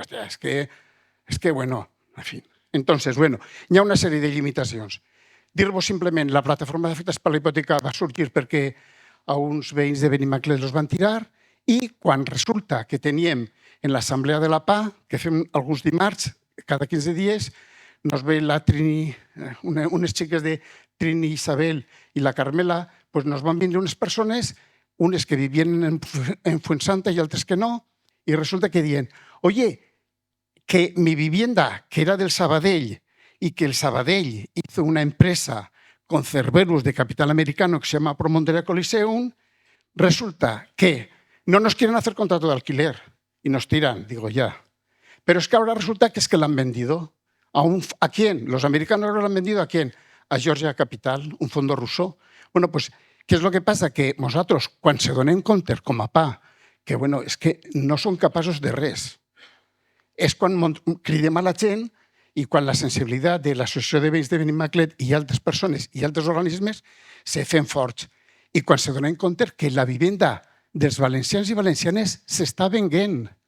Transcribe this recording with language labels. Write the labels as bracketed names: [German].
[Catalan] Hòstia, és que, bueno, en fi. Entonces, bueno, hi ha una sèrie de limitacions. Dir-vos simplement, la plataforma d'afectats per la hipoteca va sortir perquè a uns veïns de Benimaclet els van tirar i quan resulta que teníem en l'assemblea de la PA, que fem alguns dimarts, cada 15 dies, nos ve la Trini, unes xiques de Trini, Isabel i la Carmela, pues nos van vindre unes persones, unes que vivien en Fuensanta i altres que no, [Spanish] y resulta que diuen, oye, que mi vivienda, que era del Sabadell, y que el Sabadell hizo una empresa con Cerberus de capital americano que se llama Promontoria Coliseum, resulta que no nos quieren hacer contrato de alquiler y nos tiran, digo ya. Pero es que ahora resulta que es que la han vendido. ¿A quién? Los americanos ahora lo han vendido ¿a quién? A Georgia Capital, un fondo ruso. Bueno, pues, ¿qué es lo que pasa? [Catalan] Que nosaltres, quan se donem compte, com a pa, que bueno, és que no són capaços de res. És quan cridem a la gent i quan la sensibilitat de l'Associació de Veïns de Benimaclet i altres persones i altres organismes se fem forts. I quan se donem compte que la vivenda dels valencians i valencianes s'està venent.